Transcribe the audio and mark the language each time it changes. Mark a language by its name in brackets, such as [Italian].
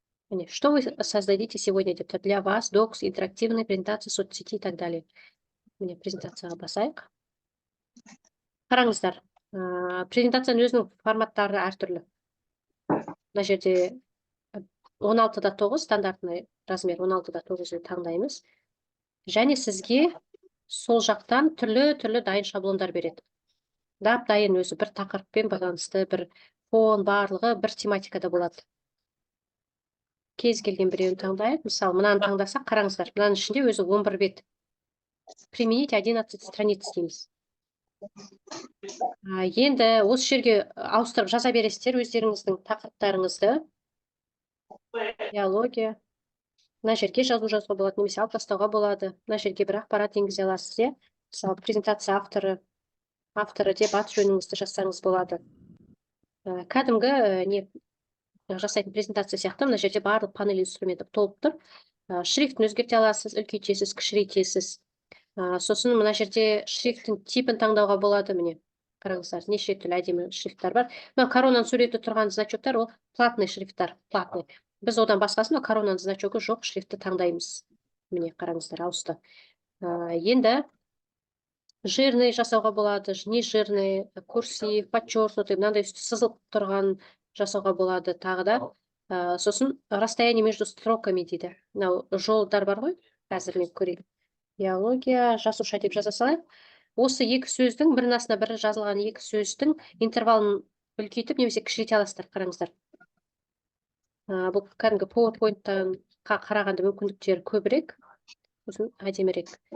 [Kazakh] Міне, [Russian] что вы создадите сегодня [Kazakh] деп тұр. [Russian] Для вас, докс, интерактивная презентация, соцсети и так далее. [Kazakh] Міне, презентацияға басайық. Қараңыздар, презентацияның өзінің форматтары әртүрлі. Мына жерде 16:9 [Russian] стандартный размер [Kazakh] 16:9 таңдаймыз. Және сізге сол жақтан түрлі дайын шаблондар береді. Дайын өзі бір тақырыппен байланысты, бір фон барлығы бір тематикада болады. Кез келген біреуін таңдайық. Мысалы, мынаны таңдасақ, қараңыздар. Мынаның ішінде өзі 11 бет. [Russian] Применить 11 страниц [Kazakh] дейміз. Енді осы жерге ауыстырып жаза бересіздер өздеріңіздің тақырыптарыңызды. Биология. Мына жерге жазуға болады, немесе алып тастауға болады. Мына жерге бір ақпарат енгізе аласыз, мысалы, презентация авторы деп ат жөніңізді жазсаңыз болады. Кәдімгі жасайтын презентация сияқты, мына жерде барлық панель инструменті толып тұр. Шрифтін өзгерте аласыз, үлкейтесіз, кішірейтесіз. Сосын мына жерде шрифтің типін таңдауға болады, міне. Қараңыздар, неше түрлі әдемі шрифттар бар. Коронаның суреті тұрған значоктар, ол платный шрифттар, платный. Біз одан басқасын, коронаның значогы жоқ шрифтті таңдаймыз. Міне, қараңыздар, ауысты. Енді жирный жасауға болады, не жирный, курсив, подчеркнутый, мынандай сызылып тұрған жасауға болады тағы да. Сосын [Russian] расстояние между строками [Kazakh] дейді. Жолдар бар ғой, қазір мен көрейін. Биология, жасуша деп жаза салайық. Осы екі сөздің, бірінің астына бірі жазылған екі сөздің интервалын үлкейтіп, немесе кішірейте аласыздар, қараңыздар. Бұл кәдімгі PowerPoint-тан қарағанда мүмкіндіктері көбірек, сосын әдемірек.